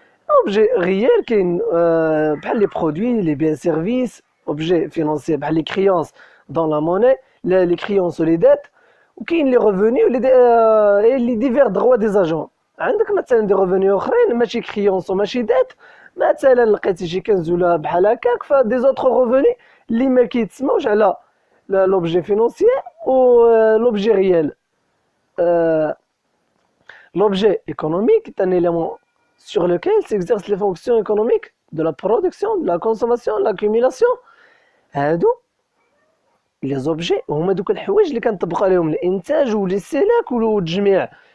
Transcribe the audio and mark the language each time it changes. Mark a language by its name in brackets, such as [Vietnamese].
[Arabic] اوبجي غيال كاين بحال لي برودوي لي بيان سيرفيس، اوبجي فينانسيي بحال لي كريونس دون لا موني، لي كريونس ولي ديت، وكاين لي ريفوني لي ديفير دروا دي زاجون. عندك مثلا دي ريفوني اخرين ماشي كريونس وماشي ديت، مثلا لقيتي شي كنز ولا بحال هكاك، فدي زوتر ريفوني اللي ما كيتسموش على [French] l'objet financier ou l'objet réel. L'objet économique est un élément sur lequel s'exercent les fonctions économiques de la production, de la consommation, de l'accumulation. [Arabic] هادو [French] les objets [Arabic] هما دوك الحوايج اللي كنطبق عليهم الانتاج والاستهلاك والتجميع.